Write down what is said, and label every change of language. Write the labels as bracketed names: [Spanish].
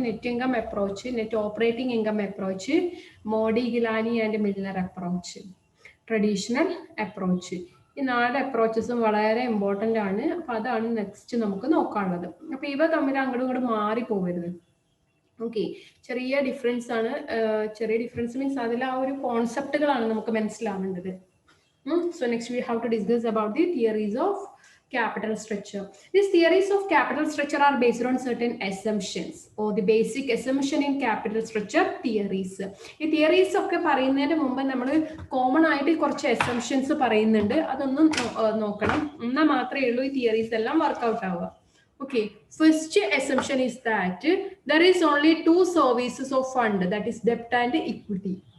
[English] Net income approach, net operating income approach, Modigliani and Miller approach, traditional approach. [Malayalam] ഈ 4 അപ്രോച്ചസും വളരെ important ആണ്. അപ്പോൾ അതാണ് നെക്സ്റ്റ് നമുക്ക് നോക്കാനുള്ളത്. അപ്പോൾ ഇവ തമ്മിൽ അങ്ങോട്ടും ഇങ്ങോട്ടും മാറി പോകരുത്. ഓക്കെ, ചെറിയ ഡിഫറൻസ് ആണ്. ചെറിയ ഡിഫറൻസ് മീൻസ് അതിൽ ആ ഒരു കോൺസെപ്റ്റുകളാണ് നമുക്ക് മനസ്സിലാവേണ്ടത്. [English] So next we have to discuss about the theories of capital structure. These theories of capital structure are based on certain assumptions or the basic assumption in capital structure theories. [Malayalam] ഈ theories ഒക്കെ പറയുന്നതിന് മുമ്പ് നമ്മൾ common ആയിട്ട് കുറച്ച് assumptions പറയുന്നുണ്ട്. അതൊന്നും നോക്കണം. എന്നാൽ മാത്രമേ ഉള്ളൂ ഈ തിയറീസ് എല്ലാം വർക്ക്ഔട്ട് ആവുക. [English] Okay, first assumption is that there is only two services of fund, that is debt and equity.